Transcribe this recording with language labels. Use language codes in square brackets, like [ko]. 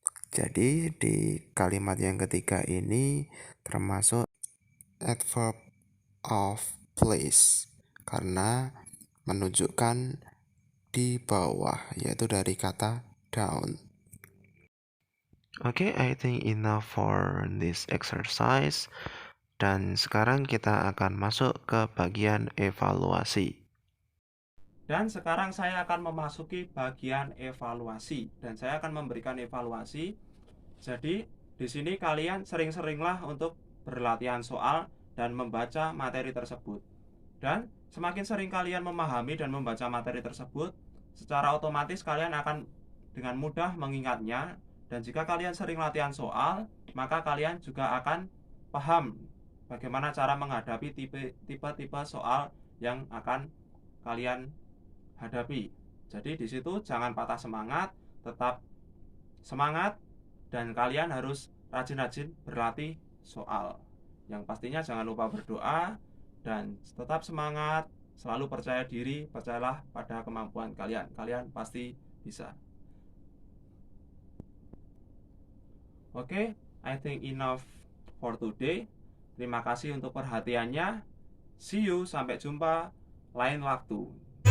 [id] Jadi di kalimat yang ketiga ini termasuk adverb of place karena menunjukkan di bawah, yaitu dari kata down. [en] Okay, I think enough for this exercise. [id] Dan sekarang kita akan masuk ke bagian evaluasi. Dan sekarang saya akan memasuki bagian evaluasi dan saya akan memberikan evaluasi. Jadi, di sini kalian sering-seringlah untuk berlatihan soal dan membaca materi tersebut. Dan semakin sering kalian memahami dan membaca materi tersebut, secara otomatis kalian akan dengan mudah mengingatnya. Dan jika kalian sering latihan soal, maka kalian juga akan paham bagaimana cara menghadapi tipe-tipe soal yang akan kalian hadapi. Jadi di situ jangan patah semangat, tetap semangat dan kalian harus rajin-rajin berlatih soal. Yang pastinya jangan lupa berdoa dan tetap semangat, selalu percaya diri, percayalah pada kemampuan kalian. Kalian pasti bisa. [en] Oke, I think enough for today. [id] Terima kasih untuk perhatiannya. [en] See you, [id] sampai jumpa lain waktu.